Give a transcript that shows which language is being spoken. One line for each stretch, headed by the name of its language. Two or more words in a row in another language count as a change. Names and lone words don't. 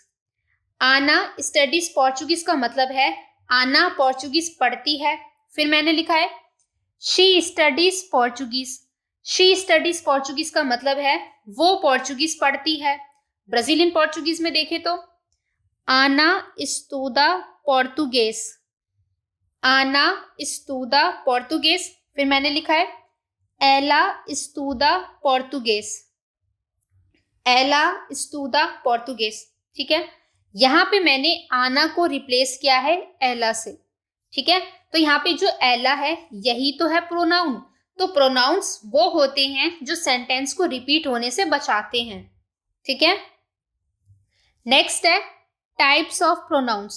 English: Ana studies Portuguese
Hindi: का मतलब है आना पोर्चुगीज पढ़ती है। फिर मैंने लिखा है
English: she studies Portuguese. she studies Portuguese
Hindi: का मतलब है वो पोर्चुगीज पढ़ती है।
English: Brazilian Portuguese
Hindi: में देखें तो आना
Portuguese: estuda português। आना estuda português।
Hindi: फिर मैंने लिखा है
Portuguese: ela estuda português। ela estuda português,
Hindi: ठीक है। यहाँ पे मैंने आना को रिप्लेस किया है एला से, ठीक है। तो यहाँ पे जो एला है यही तो है प्रोनाउन। तो प्रोनाउंस वो होते हैं जो सेंटेंस को रिपीट होने से बचाते हैं, ठीक है। नेक्स्ट है
English: types of pronouns.